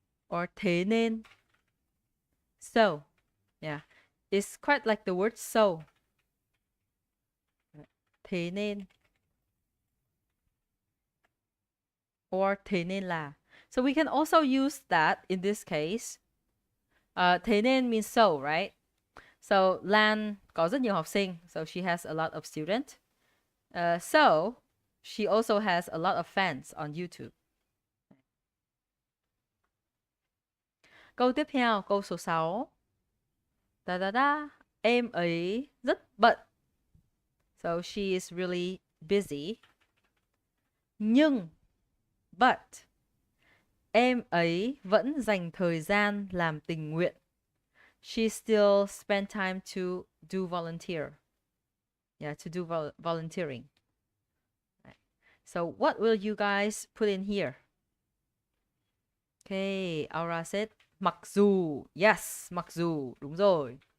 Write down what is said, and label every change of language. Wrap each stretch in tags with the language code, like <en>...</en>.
<en>Or</en> <vi>thế nên.</vi> <en>So, yeah. It's quite like the word so.</en> <vi>Thế nên.</vi> <en>Or</en> <vi>thế nên là.</vi> <en>So we can also use that in this case. Thế nên means so, right?</en> <vi>So Lan có rất nhiều học sinh.</vi> <en>So she has a lot of students. So she also has a lot of fans on YouTube.</en> <vi>Câu tiếp theo, câu số 6. Da da da. Em ấy rất bận.</vi> <en>So she is really busy.</en> <vi>Nhưng,</vi> <en>but,</en> <vi>em ấy vẫn dành thời gian làm tình nguyện.</vi> <en>She still spend time to do volunteer. Yeah, to do volunteering. Right. So what will you guys put in here? Okay, Aura said</en> <vi>mặc dù. Yes, mặc dù. Đúng rồi.</vi>